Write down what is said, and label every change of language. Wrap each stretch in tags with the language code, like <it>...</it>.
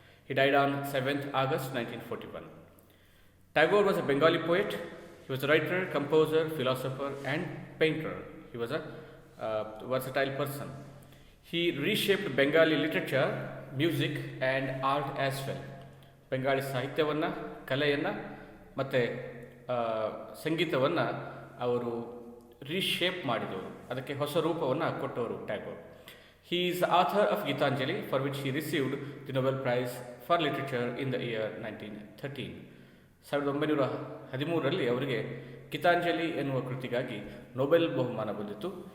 <en>He died on 7th August 1941. Tagore was a Bengali poet. He was a writer, composer, philosopher, and painter. He was a versatile person. He reshaped Bengali literature, music, and art as well.</en> <kn>Bengali ಸಾಹಿತ್ಯವನ್ನು ಕಲೆಯನ್ನು ಮತ್ತು ಸಂಗೀತವನ್ನು ಅವರು reshape ಮಾಡಿದವರು, ಅದಕ್ಕೆ ಹೊಸ ರೂಪವನ್ನು ಕೊಟ್ಟವರು Tagore.</kn> <en>He is the author of Gitanjali, for which he received the Nobel Prize for Literature in the year 1913.</en> <kn>1913ರಲ್ಲಿ ಅವರಿಗೆ ಗೀತಾಂಜಲಿ ಎನ್ನುವ ಕೃತಿಗಾಗಿ ನೊಬೆಲ್ ಬಹುಮಾನ ಬಂದಿತ್ತು.</kn>